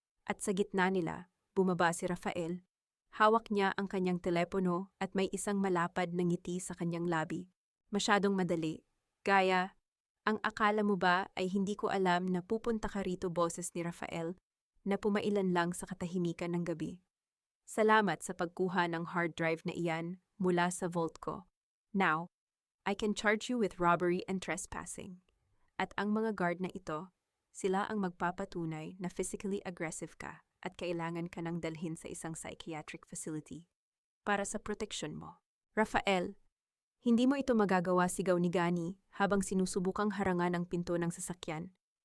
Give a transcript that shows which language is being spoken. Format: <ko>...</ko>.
<tl>At sa gitna nila, bumaba si Rafael. Hawak niya ang kanyang telepono at may isang malapad na ngiti sa kanyang labi. Masyadong madali. Gaya, ang akala mo ba ay hindi ko alam na pupunta ka rito, boses ni Rafael, na pumailan lang sa katahimikan ng gabi. Salamat sa pagkuha ng hard drive na iyan mula sa vault ko.</tl> <en>Now, I can charge you with robbery and trespassing.</en> <tl>At ang mga guard na ito, sila ang magpapatunay na physically aggressive ka at kailangan ka nang dalhin sa isang psychiatric facility para sa proteksyon mo. Rafael, hindi mo ito magagawa, sigaw ni Gani habang sinusubukang harangan ang pinto ng sasakyan.</tl>